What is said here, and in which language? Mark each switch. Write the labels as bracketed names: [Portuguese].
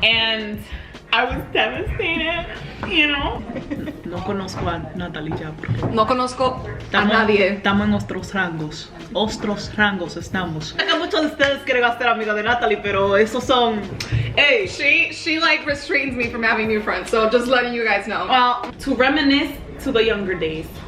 [English] And I was devastated, you know. [Spanish] No conozco a Nathalie ya porque No conozco a nadie. Estamos en otros rangos. Otros rangos estamos. Sé que muchos de ustedes quieren ser amigos de Nathalie, pero esos son. [English] Hey. She like restrains me from having new friends, so just letting you guys know. Well, to reminisce to the younger days.